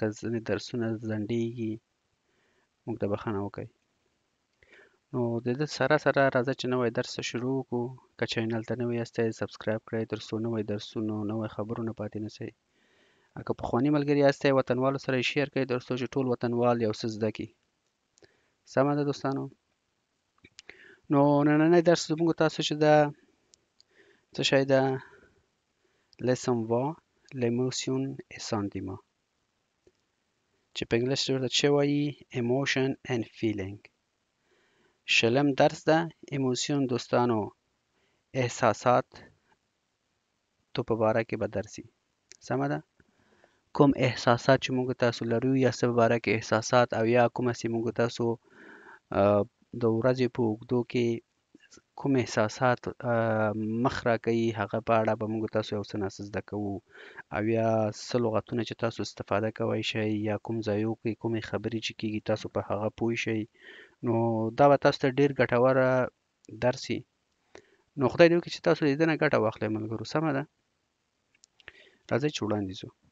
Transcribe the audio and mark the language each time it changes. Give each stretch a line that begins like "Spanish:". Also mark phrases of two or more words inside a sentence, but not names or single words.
Pashto: ځینې درسونه ځنډېږي موږ ته بخښنه وکړئ نو د دې سره راځه چې نوی درس شروع وکړو که چینل ته نوی یاستئ سبسکرایب کړئ تر څو نوی درسونو نوی خبرونه پاتې نشئ که پخواني ملګري یاستئ وطنوالو سره یې شیر کړئ تر څو چې ټول وطنوال یو څه زده کړي سمه ده دوستانو نو نننی درس زموږ تاسو چې ده څه شی ده lesson 1
French: l'émotion et sentiment
Pashto: چې په انګلیسي کې ورته څه وایي
English: emotion and
Pashto: feeling شلم درس ده ایموسیون دوستانو احساسات تو په باره کې به درسي سمه ده کوم احساسات چې موږ تاسو لرو یا څه په باره کې احساسات او یا کومه چې موږ تاسو د ورځې په اوږدو کې کوم احساسات مخ راکوي هغه په اړه به موږ تاسو یو څه ناڅه زده کوو او یا څه لغتونه چې تاسو استفاده کوی شئ یا کوم ځایو کې کومې خبرې چې کیږي تاسو په هغه پوه شئ نو دا به تاسو ته ډیر ګټوره درس وي نو خدای دې وکړي چې تاسو د دې نه ګټه واخلئ ملګرو سمه ده راځئ چې وړاندې ځو